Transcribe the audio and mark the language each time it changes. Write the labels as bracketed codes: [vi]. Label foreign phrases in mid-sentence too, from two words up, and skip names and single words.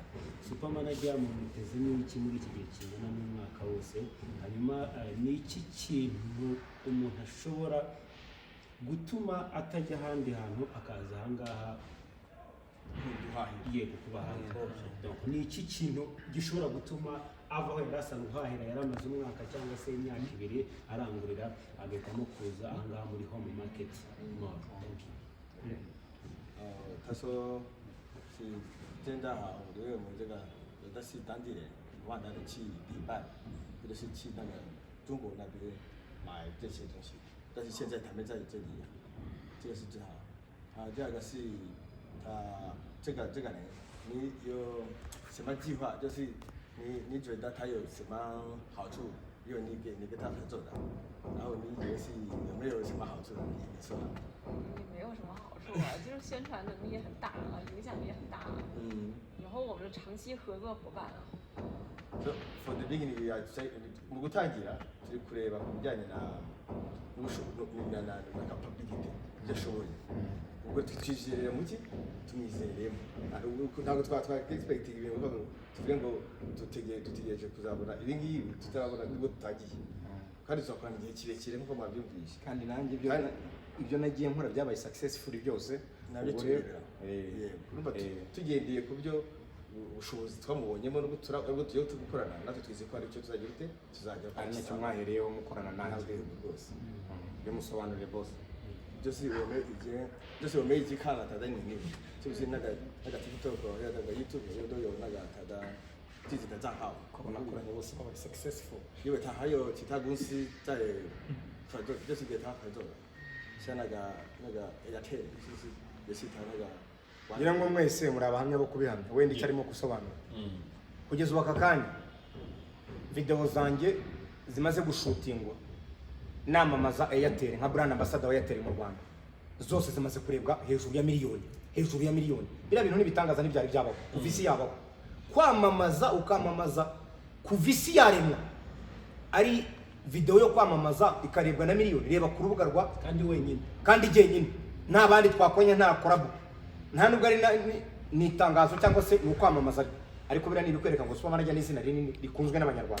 [rw] Supermanager mumutezemo iki muri iki gihe kingana n'umwaka wose, hanyuma ni iki kintu umuntu ashobora gutuma atajya ahandi hantu akaza ahangaha yego kubahahira? Ni iki kintu gishobora gutuma ava aho yari asanzwe ahahira yari amaze umwaka cyangwa se imyaka 2 arangurira agahitamo kuza ahangaha muri home market mall? [zh] 他说是现在啊，因为我们这个有的是当地人，往那里去迪拜，或者是去那个中国那边买这些东西，但是现在他们在这里，这个是最好。第二个是他这个人，你有什么计划？就是你觉得他有什么好处？因为你跟他合作的，然后你觉得是有没有什么好处？你说。也没有什么好处啊，就是宣传能力也很大啊，影响力也很大啊。以后我们是长期合作伙伴啊。 [en] So for the beginning, [rw] mu gutangira turi kureba ku bijyanye na capability ibyo ashoboye. Ubwo twizerera muki tumwizeremo. Ntabwo twaka expecting ibintu ngo tuvuge ngo dutegereje kuzabona ibi ngibi tutarabona nibwo tutagiye. Kandi tuzakorana igihe kirekire nk'uko mwabyumvise. kandi nanjye ibyo nagiye nkora byabaye successful byose nabyo turebera. Tugendeye ku byo ubushobozi twamubonyemo n'ubwo tugiye gukorana natwe twize ko ari cyo tuzagira ute tuzajya ari nacyo mwahereyeho mukorana nanjye rwose. bimusobanurire boss [zh] 就是我们已经看了他的能力，就是那个 TikTok 还有那个 YouTube 都有那个他的自己的账号， [rw] nakoranye bose babaye successful [zh] 因为他还有其他公司在合作，就是给他合作的，像那个 Airtel 就是也是他那个。 [rw] ngira ngo mwese muri abahamya bo kubihamya wenda icyo arimo gusobanura kugeza ubu aka kanya video zanjye zimaze gushutingwa namamaza Airtel nka [en] brand ambassador [rw] wa Airtel mu Rwanda zose zimaze kurebwa hejuru ya miliyoni biriya bintu nibitangaza n'ibyari byabaho kuva isi yabaho kwamamaza ukamamaza kuva isi yaremwa ari video yo kwamamaza ikarebwa na miliyoni reba ku rubuga rwa kandi jyenyine nta bandi twakonye nta collab nta nubwo ari ni itangazo cyangwa se ni ukwamamaza ariko biriya ni ibikwereka ngo Supermanager ni izina rinini rikunzwe n'abanyarwanda.